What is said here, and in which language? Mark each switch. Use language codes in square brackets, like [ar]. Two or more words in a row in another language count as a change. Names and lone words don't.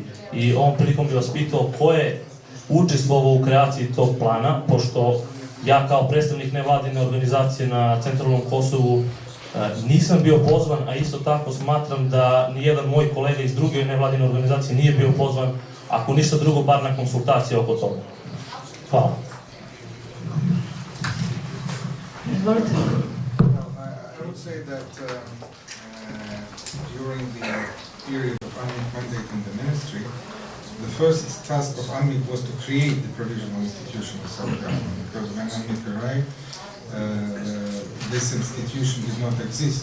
[sr] I ovom prilikom bih vas pitao ko je učestvovao u kreaciji tog plana, pošto ja kao predstavnik nevladine organizacije na centralnom Kosovu nisam bio pozvan, a isto tako smatram da nijedan moj kolega iz druge nevladine organizacije nije bio pozvan, ako ništa drugo, bar na konsultacije oko toga. Hvala. Izvolite. [en] I would say that during the period of UNMIK mandate in the ministry, the first task of UNMIK was to create the provisional institution of self-government, because when UNMIK arrived, this institution did not exist.